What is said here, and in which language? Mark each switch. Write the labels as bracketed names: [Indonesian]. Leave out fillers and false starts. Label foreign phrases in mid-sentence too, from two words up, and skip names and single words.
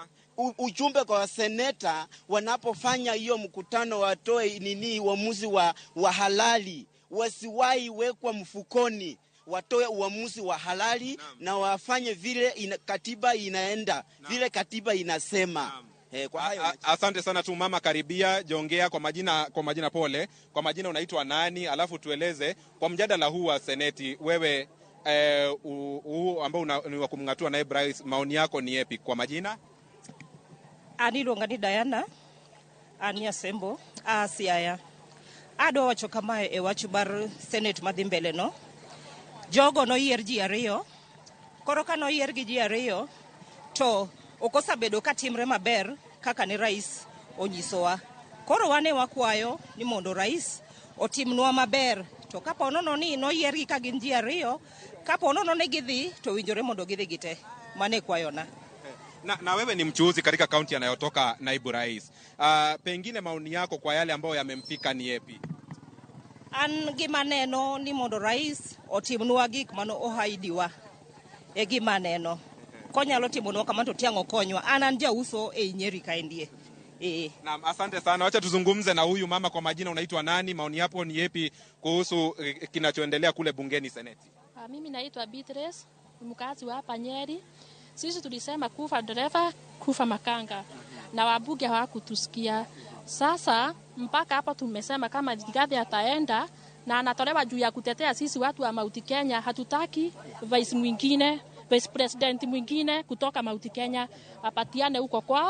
[Swahili] Ujumbe kwa seneta, wanapofanya hiyo mkutano watoe uamuzi wa halali, wasiwahi wekwa mfukoni, watoe uamuzi wa halali na wafanye vile katiba inaenda, vile katiba inasema. Kwa hayo asante sana tu mama, karibia jongea kwa majina pole. Kwa majina unaitwa nani? Alafu tueleze kwa mjadala huu wa seneti, wewe ambao ni wa kumngatua naibu rais, maoni yako ni yapi kwa majina? [Luo (Kenya and Tanzania)] Aniluonga ni Diana Ania Sembo Siaya. Ado wacho kamae e wacho bar senate madhi mbele no. Jogo no yier ji ariyo. Koro ka no yier gi ji ariyo to okosabedo ka timre maber kaka ni rais onyisowa. Koro wane wakwayo ni mondo rais otimnwa maber. To kapo nono ni no yier gi ka gin ji ariyo, kapo nono ne gidhi to winjore mondo gidhi gite. Mane kwayona. [Swahili] Na wewe ni mchuuzi katika kaunti anayotoka naibu rais. Pengine maoni yako kwa yale ambayo yamempika ni yapi? [Luo (Kenya and Tanzania)] An gima neno ni mondo rais otimnwa gik mano ohaidiwa. Gima neno. Konyalo timonwa kama to tiango konywa. An jauso e Nyeri kaendie. [Swahili] Naam, asante sana. Wacha tuzungumze na huyu mama. Kwa majina unaitwa nani? Maoni yako ni yapi kuhusu kinachoendelea kule bungeni seneti? Mimi naitwa Beatrice, mkazi wa hapa Nyeri. Sisi tulisema kufa dereva, kufa makanga. Na wabunge hawakutusikia. Sasa mpaka hapa tumesema kama Rigathi ataenda na anatolewa juu ya kutetea sisi watu wa Mount Kenya, hatutaki [English] Vice President [Swahili] mwingine kutoka Mount Kenya apatiane huko kwao.